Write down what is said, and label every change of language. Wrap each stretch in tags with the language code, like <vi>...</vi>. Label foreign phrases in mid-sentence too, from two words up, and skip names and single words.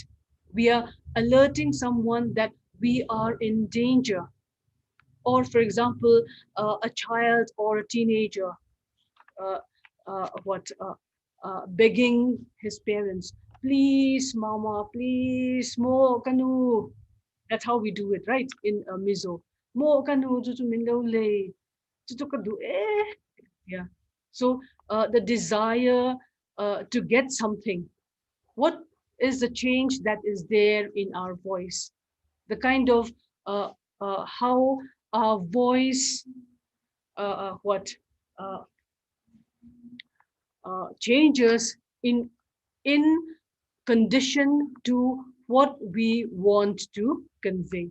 <en>We are alerting someone that we are in danger. Or, for example, a child or a teenager uh, begging his parents, please, mama, please,</en> <lus>mo kanu.</lus> <en>That's how we do it, right? In Mizo.</en> <lus>Mo kanu, tutu minlo le, tutu kadu, eh.</lus> <en>Yeah. So the desire to get something. What is the change that is there in our voice? The kind of how our voice, what uh, changes in condition to what we want to convey.</en>